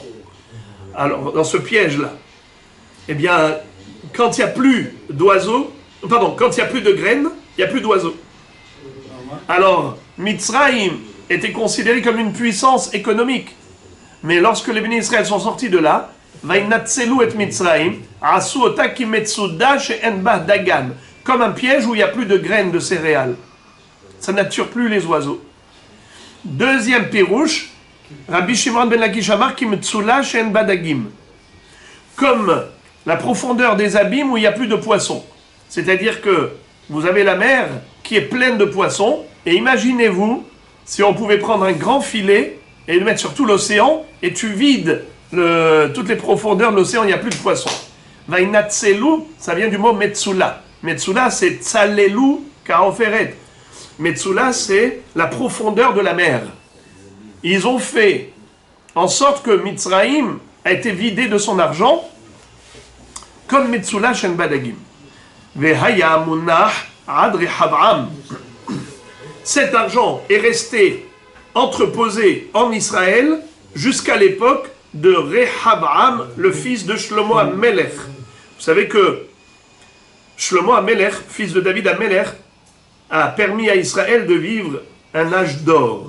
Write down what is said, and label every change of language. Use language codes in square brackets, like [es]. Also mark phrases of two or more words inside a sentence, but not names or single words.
[fr] Alors, dans ce piège-là, eh bien, quand il n'y a plus d'oiseaux, quand il n'y a plus de graines, il n'y a plus d'oiseaux. Alors, Mitzraïm était considéré comme une puissance économique. Mais lorsque les bénis Israël sont sortis de là, [he] וינצלו את מצרים, עשו אותה כמצודה שאין בה דגן, [fr] comme un piège où il n'y a plus de graines de céréales. Ça n'attire plus les oiseaux. Deuxième pirouche, [he] Rabbi Shimon ben Lakish אמר כמצולה שאין בה דגים. [fr] Comme la profondeur des abîmes où il n'y a plus de poissons. C'est-à-dire que vous avez la mer qui est pleine de poissons, et imaginez-vous si on pouvait prendre un grand filet et le mettre sur tout l'océan, et tu vides toutes les profondeurs de l'océan, il n'y a plus de poissons. Vainatselu, ça vient du mot metsula. Metsula, c'est [he] צללו כעופרת. [fr] Metsula, c'est la profondeur de la mer. Ils ont fait en sorte que Mitzraïm a été vidé de son argent, comme [he] מצולה שאין בה דגים. והיה מונח עד רחבעם. [fr] Cet argent est resté entreposé en Israël jusqu'à l'époque de Rehavam, le fils de Shlomo HaMelech. Vous savez que Shlomo HaMelech, fils de David HaMelech, a permis à Israël de vivre un âge d'or.